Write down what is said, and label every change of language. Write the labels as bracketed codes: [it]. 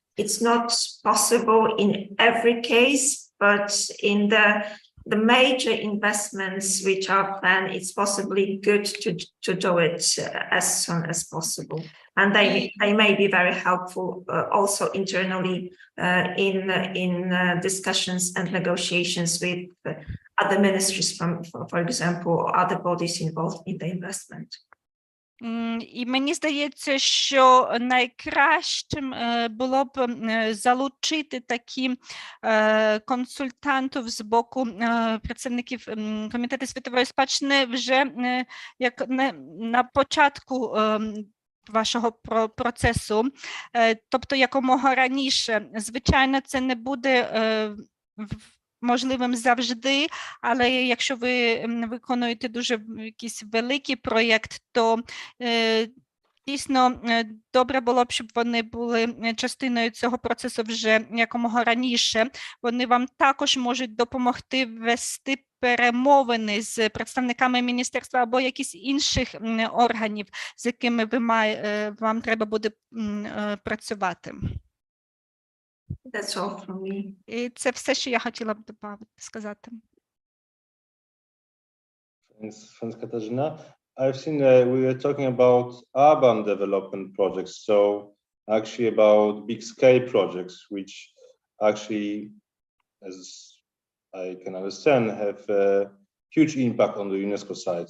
[en] It's not possible in every case, but in the major investments which are planned, it's possibly good to do it as soon as possible. And they may be very helpful also internally in discussions and negotiations with other ministries, for example, or other bodies involved in the investment. [uk] І мені здається, що найкращим було б залучити такі консультантів з боку представників Комітету світової спадщини вже як на початку вашого процесу, тобто якомога раніше. Звичайно, це не буде можливим завжди, але якщо ви виконуєте дуже якийсь великий проєкт, то дійсно добре було б, щоб вони були частиною цього процесу вже якомога раніше. Вони вам також можуть допомогти вести перемовини з представниками міністерства або якісь інших органів, з якими вам треба буде працювати. [en] That's all from me. [uk] І це все, що я хотіла б сказати. [en] Thanks, Katarzyna. I've seen we were talking about urban development projects, so actually about big-scale projects, which actually, as I can understand, have a huge impact on the UNESCO side.